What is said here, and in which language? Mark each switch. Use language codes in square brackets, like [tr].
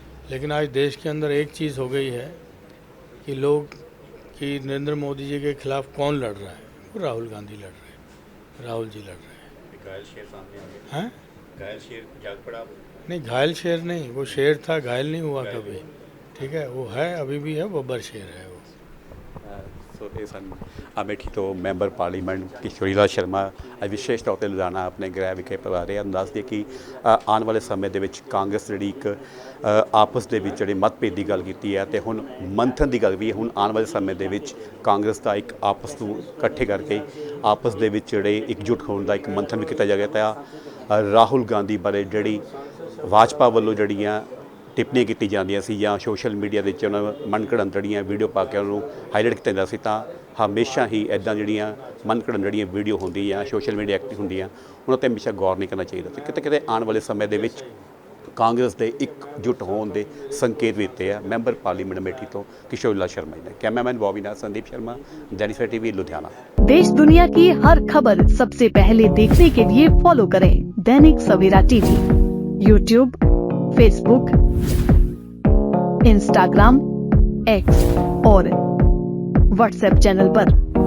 [hi] लेकिन आज देश के अंदर एक चीज़ हो गई है कि लोग, कि नरेंद्र मोदी जी के खिलाफ कौन लड़ रहा है? वो राहुल गांधी लड़ रहे हैं, राहुल जी लड़ रहे हैं। घायल शेर सामने आ गया। हैं? घायल शेर जाग पड़ा। नहीं, घायल शेर नहीं, वो शेर था, घायल नहीं हुआ कभी। ठीक है, वो है, अभी भी है, बब्बर शेर है वो। [pa] ਸੋ ਇਹ ਸਨ ਅਮੇਠੀ ਤੋਂ ਮੈਂਬਰ ਪਾਰਲੀਮੈਂਟ ਕਿਸ਼ੋਰੀਲਾਲ ਸ਼ਰਮਾ ਅੱਜ ਵਿਸ਼ੇਸ਼ ਤੌਰ 'ਤੇ ਲੁਧਿਆਣਾ ਆਪਣੇ ਗ੍ਰਹਿ ਵਿਖੇ ਪਧਾਰੇ ਰਹੇ ਹਨ। ਦੱਸ ਦਈਏ ਕਿ ਆਉਣ ਵਾਲੇ ਸਮੇਂ ਦੇ ਵਿੱਚ ਕਾਂਗਰਸ ਜਿਹੜੀ ਇੱਕ ਆਪਸ ਦੇ ਵਿੱਚ ਜਿਹੜੇ ਮਤਭੇਦ ਦੀ ਗੱਲ ਕੀਤੀ ਹੈ ਅਤੇ ਹੁਣ ਮੰਥਨ ਦੀ ਗੱਲ ਵੀ ਹੁਣ ਆਉਣ ਵਾਲੇ ਸਮੇਂ ਦੇ ਵਿੱਚ ਕਾਂਗਰਸ ਦਾ ਇੱਕ ਆਪਸ ਨੂੰ ਇਕੱਠੇ ਕਰਕੇ ਆਪਸ ਦੇ ਵਿੱਚ ਜਿਹੜੇ ਇਕਜੁੱਟ ਹੋਣ ਦਾ ਇੱਕ ਮੰਥਨ ਵੀ ਕੀਤਾ ਜਾਵੇਗਾ। ਤਾਂ ਰਾਹੁਲ ਗਾਂਧੀ ਬਾਰੇ ਜਿਹੜੀ ਭਾਜਪਾ ਵੱਲੋਂ ਜਿਹੜੀਆਂ ਟਿੱਪਣੀਆਂ ਕੀਤੀ ਜਾਂਦੀਆਂ ਸੀ ਜਾਂ ਸੋਸ਼ਲ ਮੀਡੀਆ ਦੇ ਵਿੱਚ ਉਹਨਾਂ ਮਨਘੜਨ ਜਿਹੜੀਆਂ ਵੀਡੀਓ ਪਾ ਕੇ ਉਹਨੂੰ ਹਾਈਲਾਈਟ ਕੀਤਾ ਜਾਂਦਾ ਸੀ, ਤਾਂ ਹਮੇਸ਼ਾ ਹੀ ਇੱਦਾਂ ਜਿਹੜੀਆਂ ਮਨਘੜਨ ਜਿਹੜੀਆਂ ਵੀਡੀਓ ਹੁੰਦੀ ਜਾਂ ਸੋਸ਼ਲ ਮੀਡੀਆ ਐਕਟਿਵ ਹੁੰਦੀਆਂ, ਉਹਨਾਂ 'ਤੇ ਹਮੇਸ਼ਾ ਗੌਰ ਨਹੀਂ ਕਰਨਾ ਚਾਹੀਦਾ। ਅਤੇ ਕਿਤੇ ਕਿਤੇ ਆਉਣ ਵਾਲੇ ਸਮੇਂ ਦੇ ਵਿੱਚ ਕਾਂਗਰਸ ਦੇ ਇਕਜੁੱਟ ਹੋਣ ਦੇ ਸੰਕੇਤ ਵੀ ਦਿੱਤੇ ਆ ਮੈਂਬਰ ਪਾਰਲੀਮੈਂਟ ਅਮੇਠੀ ਤੋਂ किशोरीलाल शर्मा ने। [hi] कैमरामैन बॉबी नाथ, संदीप शर्मा, दैनिक सवेरा टीवी, लुधियाना। देश दुनिया की हर खबर सबसे पहले देखने के लिए फॉलो करें Dainik Savera TV, YouTube, Facebook, Instagram, X और व्हाट्सएप चैनल पर।